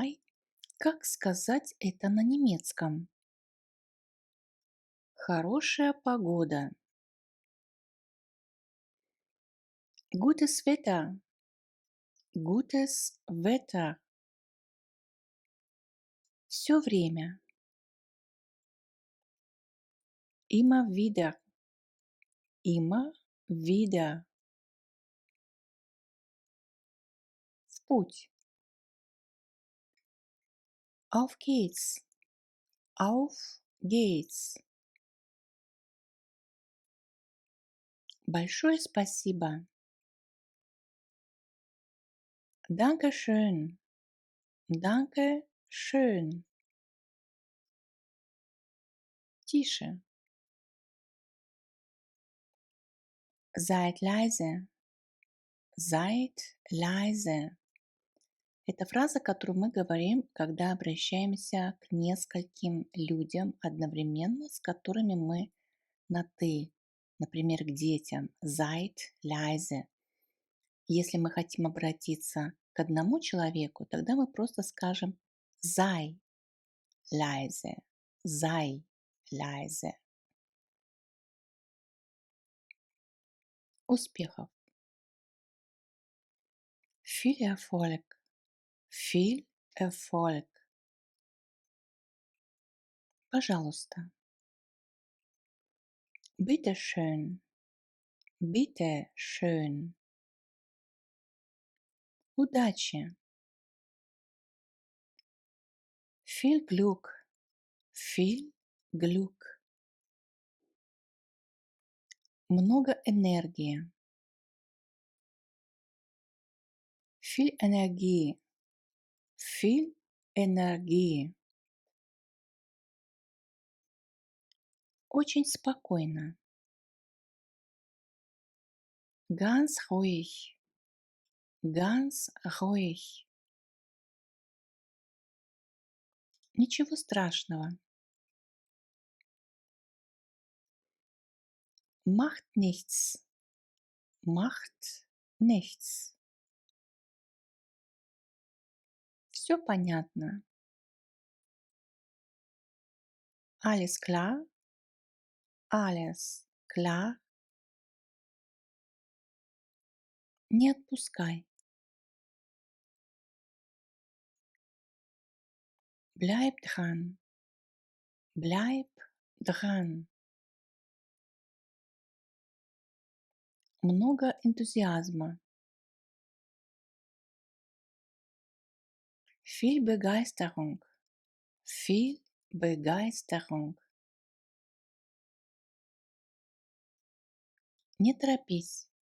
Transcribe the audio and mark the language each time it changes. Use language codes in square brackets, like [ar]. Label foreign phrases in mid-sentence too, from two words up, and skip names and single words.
[ru] Как сказать это на немецком? Хорошая погода. [de] Gutes Wetter. Gutes Wetter. [ru] Все время. [de] Immer wieder. Immer wieder. [ru] В путь. [de] Auf geht's. Auf geht's. [ru] Большое спасибо. [de] Danke schön. Danke schön. Тише. Seid leise. Seid leise. [ru] Это фраза, которую мы говорим, когда обращаемся к нескольким людям одновременно, с которыми мы на «ты». Например, к детям. [de] Seid leise. [ru] Если мы хотим обратиться к одному человеку, тогда мы просто скажем [de] sei leise. Sei leise. Успехов. Viel Erfolg. Viel Erfolg. [ru] Пожалуйста. [de] Bitte schön. Bitte schön. Удачи. Viel Glück. Viel Glück. [ru] Много энергии. [de] Viel Energie. Viel Energie. [ru] Очень спокойно. [de] Ganz ruhig. Ganz ruhig. [ru] Ничего страшного. [de] Macht nichts. Macht nichts. [ru] Все понятно. [de] Alles klar. Alles klar. [ru] Не отпускай. [de] Bleib dran. Bleib dran. [ru] Много энтузиазма. [de] Viel Begeisterung. Viel Begeisterung. [ru] Не торопись.